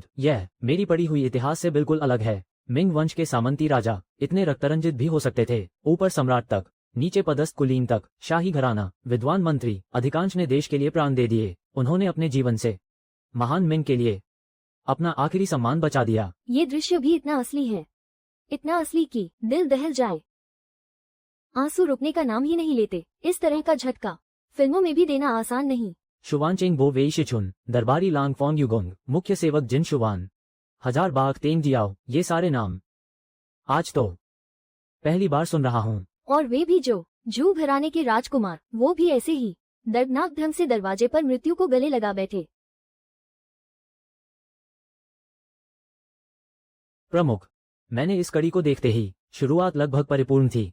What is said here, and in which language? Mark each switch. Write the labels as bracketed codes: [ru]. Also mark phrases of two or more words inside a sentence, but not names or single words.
[hi] यह मेरी पढ़ी हुई इतिहास से बिल्कुल अलग है। मिंग वंश के सामंती राजा इतने रक्तरंजित भी हो सकते थे, ऊपर सम्राट तक, नीचे पदस्थ कुलीन तक, शाही घराना, विद्वान मंत्री, अधिकांश ने देश के लिए प्राण दे दिए। उन्होंने अपने जीवन से महान मिंग के लिए अपना आखिरी सम्मान बचा दिया। ये दृश्य भी इतना असली है, इतना असली कि दिल दहल जाए। आंसू रुकने का नाम ही नहीं लेते। इस तरह का झटका फिल्मों में भी देना आसान नहीं। शुवान चेंग बो वेई शिचुन, दरबारी लांगफोंग युगोंग, मुख्य सेवक जिन शुवान, हजार बाघ तेंगजियाओ, ये सारे नाम आज तो पहली बार सुन रहा हूँ। और वे भी जो जू घराने के राजकुमार, वो भी ऐसे ही दर्दनाक ढंग से दरवाजे पर मृत्यु को गले लगा बैठे। प्रमुख, मैंने इस कड़ी को देखते ही शुरुआत लगभग परिपूर्ण थी।